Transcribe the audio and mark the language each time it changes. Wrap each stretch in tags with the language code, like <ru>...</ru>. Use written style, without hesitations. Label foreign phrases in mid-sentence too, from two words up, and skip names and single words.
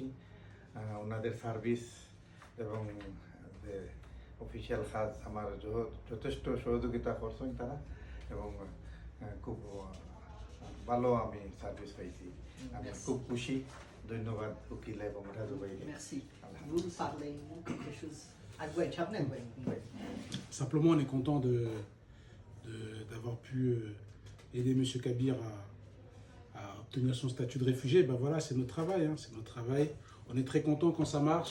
<bn>ওনাদের সার্ভিস এবং অফিসিয়াল কাজ আমার যথেষ্ট সহযোগিতা করছেন তারা, এবং খুব ভালো আমি সার্ভিস পাইছি। আমি খুব খুশি। ধন্যবাদ উকিল এবং রাজু ভাইকে।</bn> <fr>Simplement, on est content d'avoir pu aider M. Kabir à obtenir son statut de réfugié. Ben voilà, c'est notre travail, hein, c'est notre travail. On est très content quand ça marche.</fr>